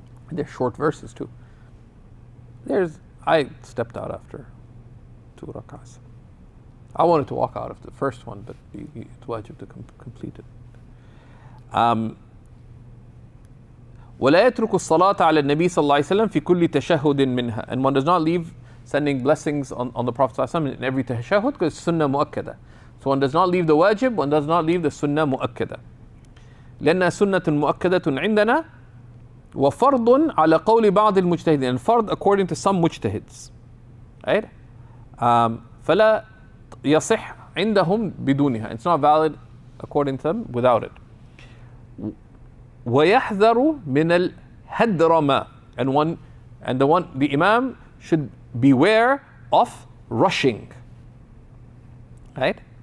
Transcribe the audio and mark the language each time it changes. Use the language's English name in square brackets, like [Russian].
[English] They're short verses too. I stepped out after 2 rak'ahs. I wanted to walk out of the first one, but it's wajib to complete it. [Arabic] ولا يترك الصلاة على النبي صلى الله عليه وسلم في كل تشهد منها. [English] And one does not leave sending blessings on the Prophet صلى الله عليه وسلم in every tashahhud because it's sunnah mu'akkada. So one does not leave the wajib, one does not leave the sunnah mu'akkada. [Arabic] لأنها سنة مؤكدة عندنا وفرض على قول بعض المجتهدين. [English] And [Arabic] فرض [English] according to some mujtahids. Right? [Arabic] فلا يصح عندهم بدونها. [English] It's not valid according to them without it. [Arabic] ويحذر من الهدرمة. [English] And the imam should beware of rushing. Right?